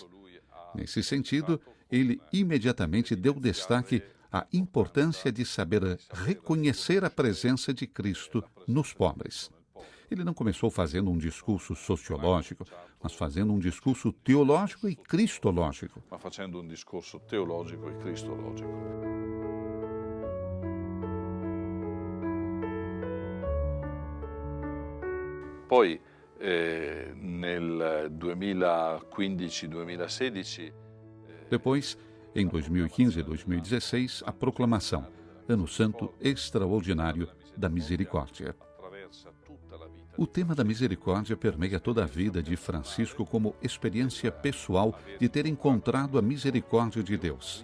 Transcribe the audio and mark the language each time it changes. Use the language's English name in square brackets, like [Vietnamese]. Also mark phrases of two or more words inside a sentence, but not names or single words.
[Portuguese] Nesse sentido, ele imediatamente deu destaque à importância de saber reconhecer a presença de Cristo nos pobres. Ele não começou fazendo um discurso sociológico, mas fazendo um discurso teológico e cristológico. [Italian] Ma facendo un discorso teologico e cristologico. Poi nel 2015-2016... [Portuguese] Depois, em 2015 e 2016, a proclamação, Ano Santo Extraordinário da Misericórdia. O tema da misericórdia permeia toda a vida de Francisco como experiência pessoal de ter encontrado a misericórdia de Deus.